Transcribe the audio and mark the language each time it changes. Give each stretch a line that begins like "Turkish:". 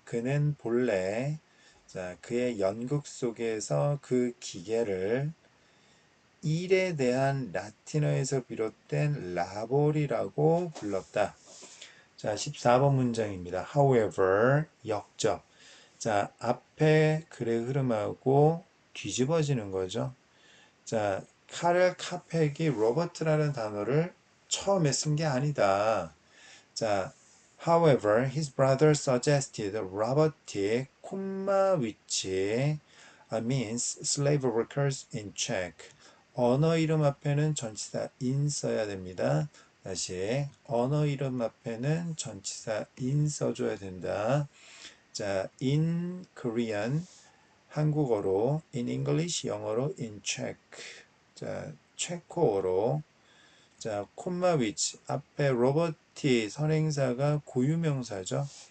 Korean: 그는 본래 자, 그의 연극 속에서 그 기계를 일에 대한 라틴어에서 비롯된 라볼이라고 불렀다. 자, 14번 문장입니다. However, 역적. 자, 앞에 글의 흐름하고 뒤집어지는 거죠. 자, 카를 카펙이 로버트라는 단어를 처음에 쓴 게 아니다. 자,
English: however, his brother suggested robotic, which means slave workers in Czech.
Korean: 언어 이름 앞에는 전치사 in 써야 됩니다. 다시 언어 이름 앞에는 전치사 in 써줘야 된다. 자,
English: in Korean
Korean: 한국어로,
English: in English
Korean: 영어로,
English: in Czech
Korean: 자, 체코어로 자, 콤마 위치 앞에 로버티 선행사가 고유명사죠.